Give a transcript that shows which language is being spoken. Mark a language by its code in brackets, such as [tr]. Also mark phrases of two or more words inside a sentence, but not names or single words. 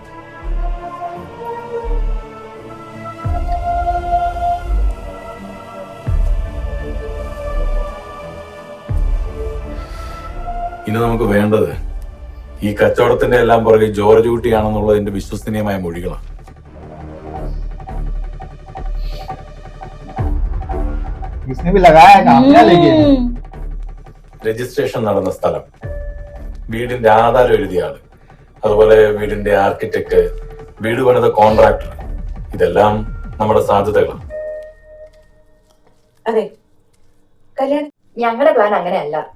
[ml] ഇനി നമുക്ക് വേണ്ടത് ഈ കച്ചവടത്തിന്റെ എല്ലാം പുറകെ ജോർജ് കുട്ടിയാണെന്നുള്ളതിന്റെ വിശ്വസനീയമായ മൊഴികളാണ്. [hi] इसने भी लगाया काम क्या लेकिन [ml] രജിസ്ട്രേഷൻ നടന്ന സ്ഥലം, വീടിന്റെ ആധാരം എഴുതിയ ആള്, അതുപോലെ വീടിന്റെ ആർക്കിടെക്ട്, വീട് പണിത കോൺട്രാക്ടർ, ഇതെല്ലാം നമ്മുടെ സാധ്യതകളാണ്. അതെ, കല്യാണം ഞങ്ങളുടെ പ്ലാൻ അങ്ങനെയല്ല.